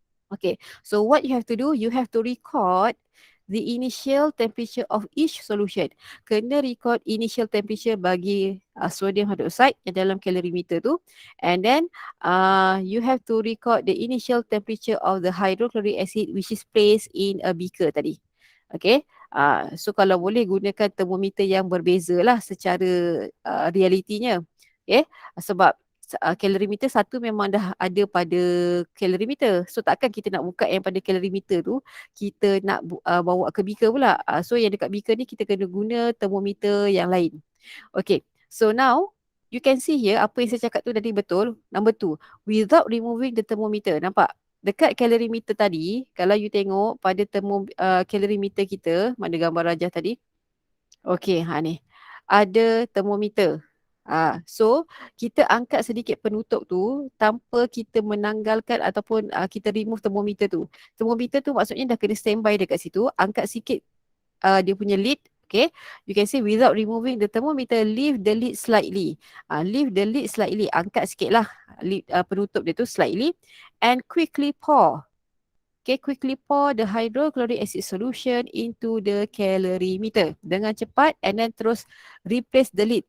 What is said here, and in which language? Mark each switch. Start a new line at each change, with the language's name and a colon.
English: Okay, so what you have to do, you have to record the initial temperature of each solution.
Malay: Kena record initial temperature bagi sodium hydroxide yang dalam calorimeter tu.
English: And then you have to record the initial temperature of the hydrochloric acid which is placed in a beaker
Malay: tadi.
English: Okay.
Malay: So kalau boleh gunakan termometer yang berbeza lah secara realitinya. Okay. Sebab calorimeter satu memang dah ada pada calorimeter. So takkan kita nak buka yang pada calorimeter tu, kita nak bawa ke beaker pula. So yang dekat beaker ni kita kena guna termometer yang lain.
English: Okay, so now you can see here
Malay: apa yang saya cakap tu tadi betul.
English: Number 2, without removing the thermometer.
Malay: Nampak? Dekat calorimeter tadi, kalau you tengok pada calorimeter kita, mana gambar rajah tadi? Okay, ni. Ada thermometer. So kita angkat sedikit penutup tu tanpa kita menanggalkan ataupun kita remove termometer tu. Termometer tu maksudnya dah kena standby dekat situ. Angkat sikit dia punya lid.
English: Okay, you can see without removing the thermometer, leave the lid slightly. Leave the lid slightly.
Malay: Angkat sikit lah lid, penutup dia tu
English: slightly and quickly pour. Okay, quickly pour the hydrochloric acid solution into the calorimeter
Malay: dengan cepat
English: and then
Malay: terus
English: replace the lid.